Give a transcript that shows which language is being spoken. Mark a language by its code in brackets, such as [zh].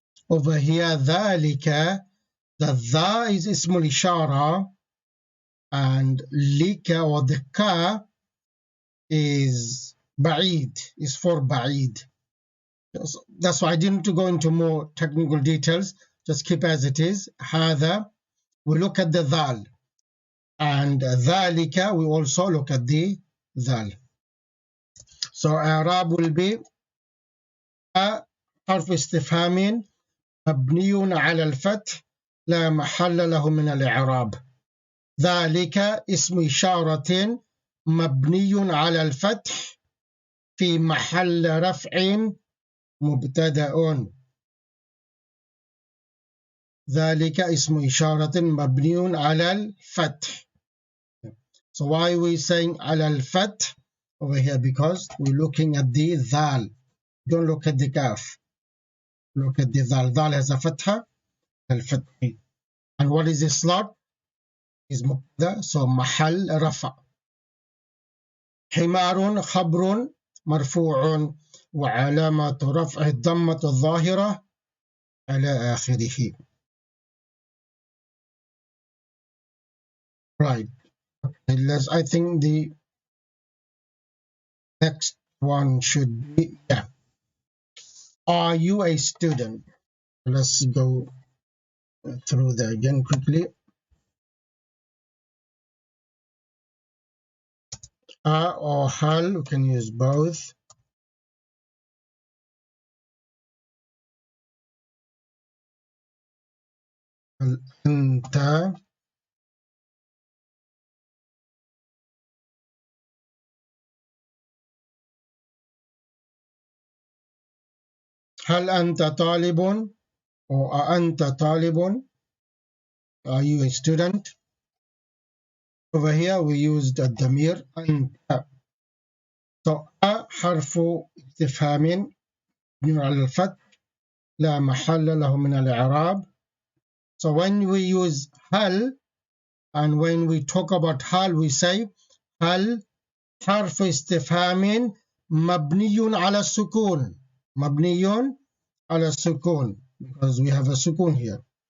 [en] Over here, ذلك, the dha is اسم الإشارة, and lika or the ka is بعيد, is for بعيد. That's why I didn't go into more technical details. Just keep as it is. هذا, we look at the dhal, and ذلك, we also look at the dhal. So [ar] اعراب [en] will be [ar] حرف استفهام مبني على الفتح لا محل له من الإعراب. ذلك اسم إشارة مبني على الفتح في محل رفع مبتدأ. ذلك اسم إشارة مبني على الفتح. [en] So why are we saying [ar] على الفتح [en] over here? Because we're looking at the dhal. Don't look at the kaf. Look at the dhal. Dhal has a fatha, al-fathi. And what is the slot? Is mubtada, so محل رفع. [ar] حمار خبر مرفوع وعلامة رفعه الضمة الظاهرة على آخره. [en] Right. I think the next one should be, yeah. Are you a student? Let's go through that again quickly. Or hal, we can use both. [ar] أنت هل أنت طالب [en] or [ar] أنت طالب? [en] Are you a student? Over here we used الضمير أنت. So [ar] حرف استفهام مبني على الفتح لا محل له من الإعراب. [en] So when we use هل, and when we talk about هل, we say [ar] هل حرف استفهام مبني على السكون. مبني على السكون, [en] because we have a sukun here.